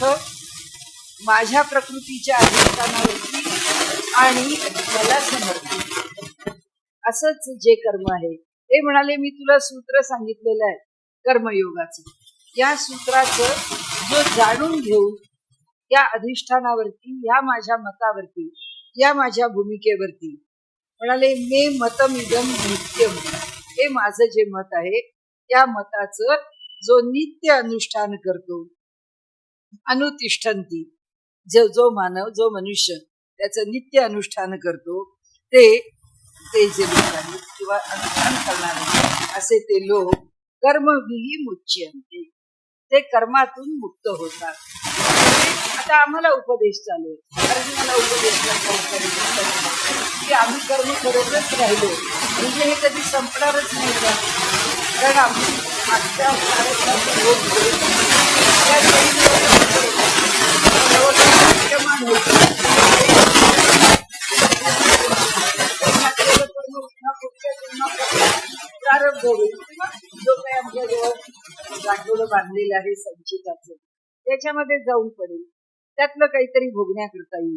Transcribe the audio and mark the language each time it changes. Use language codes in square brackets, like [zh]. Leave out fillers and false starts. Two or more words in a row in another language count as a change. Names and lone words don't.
[mr] माझ्या प्रकृतीच्या अधिष्ठानावरती आणि मला समर्पित, असंच जे कर्म आहे ते म्हणाले, मी तुला सूत्र सांगितलेलं आहे कर्मयोगाचं, या सूत्राचं जो जाणून घेऊन या अधिष्ठानावरती, या माझ्या मतावरती, या माझ्या भूमिकेवरती, [sa] म्हणाले मे मतम इदम नित्यम, [mr] हे माझं जे मत आहे त्या मताचं जो नित्य अनुष्ठान करतो, अनुतिष्ठन्ति, जो मानव, जो मनुष्य त्याचं नित्य अनुष्ठान करतो, ते जे लोक आहेत किंवा अनुष्ठान करणारे असे ते लोक [sa] कर्मभिः मुच्यन्ते, [mr] ते कर्मातून मुक्त होतात. आता आम्हाला उपदेश चालू आहे, अर्जुनाला उपदेश की आम्ही कर्म करतच राहिलो म्हणजे हे कधी संपणारच नाही का, कारण आम्ही मागच्या प्रारंभ होईल, जो काही आमच्या जवळ गाठोडं बांधलेलं आहे संचिताचं, त्याच्यामध्ये जाऊन पडेल, त्यातलं काहीतरी भोगण्याकरता येईल.